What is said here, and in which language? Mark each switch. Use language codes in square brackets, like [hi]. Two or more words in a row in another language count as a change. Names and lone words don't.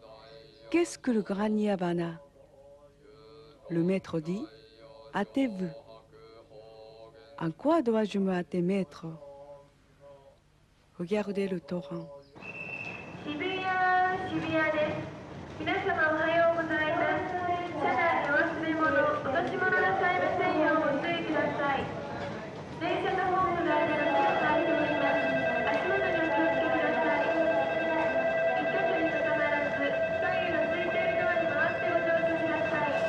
[fr] « Qu'est-ce que le grand nirvana ?» Le maître dit « Hâtez-vous. » En quoi dois-je me hâter, maître? Regardez le torrent. [ja] 渋谷、渋谷です。皆様おはようございます。車内にお忘れ物、落とし物なさいませんようご注意ください。電車とホームの間が広く空いております。足元にお気をつけください。一箇所にとどまらず、左右の空いているドアに回ってご乗車ください。